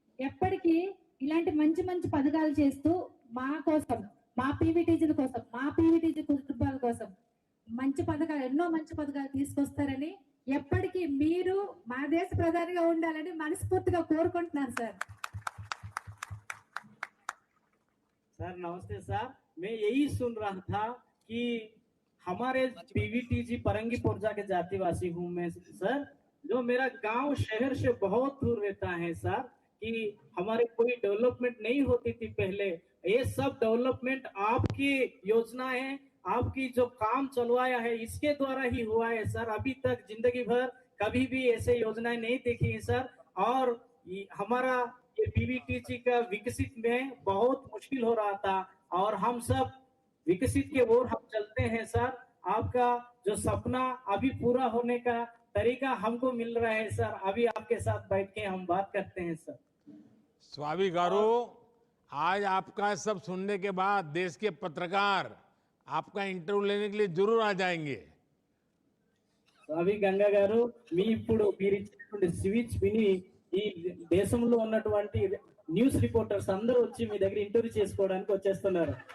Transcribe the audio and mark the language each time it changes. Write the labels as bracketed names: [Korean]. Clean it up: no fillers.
[Telugu] ఎప్పటికీ ఇలాంటి మంచి మంచి పథకాలు చేస్తూ మా కోసం, మా పీవీటీజీల కోసం, మా పీవీటీజీ కుటుంబాల కోసం మంచి పథకాలు, ఎన్నో మంచి పథకాలు తీసుకొస్తారని, ఎప్పటికీ మీరు మా దేశ ప్రధానిగా ఉండాలని మనస్ఫూర్తిగా కోరుకుంటున్నాను సార్. [Hindi] सर नमस्ते सर, मैं यही सुन रहा था कि हमारे पीवीटीजी परंगी पुरजा के जातिवासी हूँ मैं सर, जो मेरा गांव शहर से बहुत दूर रहता है सर, कि हमारे कोई डेवलपमेंट नहीं होती थी पहले। ये सब डेवलपमेंट आपकी योजना है, आपकी जो काम चलवाया है इसके द्वारा ही हुआ है सर। अभी तक जिंदगी भर कभी भी ऐसे योजनाएं नहीं देखी है सर। और हमारा ये पीवीटीजी का विकसित में बहुत मुश्किल हो रहा था, और हम सब विकसित के ओर हम चलते हैं सर। आपका जो सपना अभी पूरा होने का तरीका हमको मिल रहा है सर। अभी आपके साथ बैठ के हम बात करते हैं सर। स्वामी गारू, आज आपका सब सुनने के बाद देश के पत्रकार आपका इंटरव्यू लेने के लिए जरूर आ जाएंगे। [Telugu] స్వామి గంగా గారు, మీ ఇప్పుడు మీరు ఇచ్చినటువంటి స్పీచ్ విని ఈ దేశంలో ఉన్నటువంటి న్యూస్ రిపోర్టర్స్ అందరూ వచ్చి మీ దగ్గర ఇంటర్వ్యూ చేసుకోవడానికి వచ్చేస్తున్నారు.